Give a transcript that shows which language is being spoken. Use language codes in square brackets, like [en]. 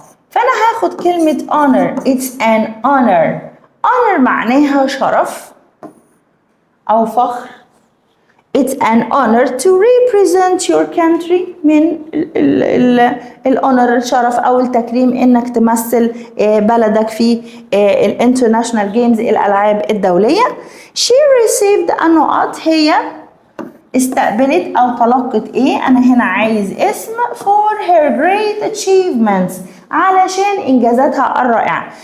[ar] فأنا هاخد كلمة honor. [en] it's an honor. [ar] honor معناها شرف أو فخر. [en] It's an honor to represent your country. [ar] من الهونر الشرف أو التكريم إنك تمثل بلدك في الانترناشونال جيمز الألعاب الدولية. [en] She received a not. [ar] هي استقبلت أو تلقت إيه؟ أنا هنا عايز اسم [en] for her great achievements [ar] علشان إنجازاتها الرائعة.